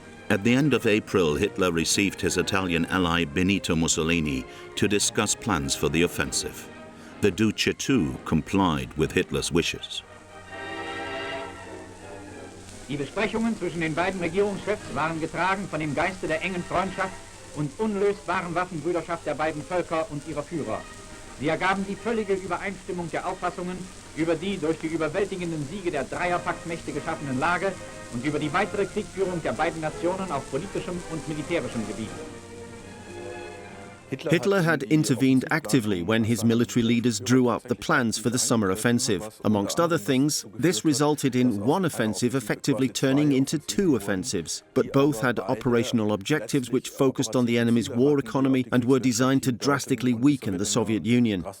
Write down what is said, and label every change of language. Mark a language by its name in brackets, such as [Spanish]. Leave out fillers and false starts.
[English] At the end of April, Hitler received his Italian ally Benito Mussolini to discuss plans for the offensive. The Duce too complied with Hitler's wishes. [German] Die Besprechungen zwischen den beiden Regierungschefs waren getragen von dem Geiste der engen Freundschaft und unlösbaren Waffenbrüderschaft der beiden Völker und ihrer Führer. Sie ergaben die völlige Übereinstimmung der Auffassungen über die durch die überwältigenden Siege der Dreierpaktmächte geschaffenen Lage und über die weitere Kriegführung der beiden Nationen auf politischem und militärischem Gebiet. [English] Hitler had intervened actively when his military leaders drew up the plans for the summer offensive. Amongst other things, this resulted in one offensive effectively turning into two offensives, but both had operational objectives which focused on the enemy's war economy and were designed to drastically weaken the Soviet Union.